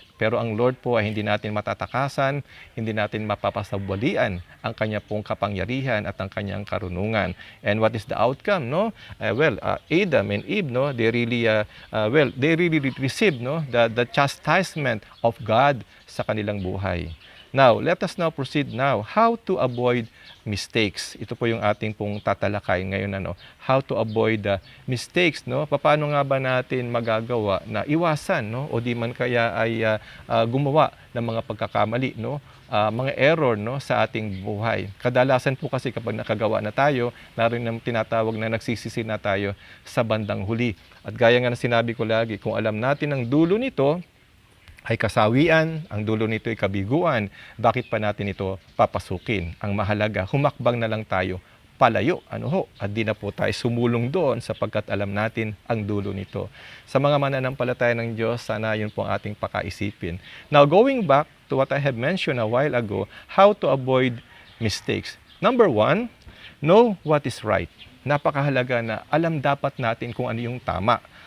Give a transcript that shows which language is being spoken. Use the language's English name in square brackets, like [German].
[Filipino] Pero ang Lord po ay hindi natin matatakasan, hindi natin mapapasabwalian ang kanya pong kapangyarihan at ang kanyang karunungan. [English] And what is the outcome? Adam and Eve, they really received the chastisement of God [Filipino] sa kanilang buhay. [English] Now, let us now proceed now how to avoid mistakes. [Filipino] Ito po yung ating pong tatalakay ngayon. [English] How to avoid mistakes. [Filipino] Paano nga ba natin magagawa na iwasan o di man kaya ay gumawa ng mga pagkakamali, mga error sa ating buhay. Kadalasan po kasi kapag nakagawa na tayo, naroon ang tinatawag na nagsisisi na tayo sa bandang huli. At gaya nga na sinabi ko lagi, kung alam natin ang dulo nito, ay kasawian, ang dulo nito ay kabiguan, bakit pa natin ito papasukin? Ang mahalaga, humakbang na lang tayo palayo, at di na po tayo sumulong doon sapagkat alam natin ang dulo nito. Sa mga mananampalataya ng Diyos, sana yun po ang ating pakaisipin. [English] Now, going back to what I have mentioned a while ago, how to avoid mistakes. Number 1, know what is right. [Filipino] Napakahalaga na alam dapat natin kung ano yung tama.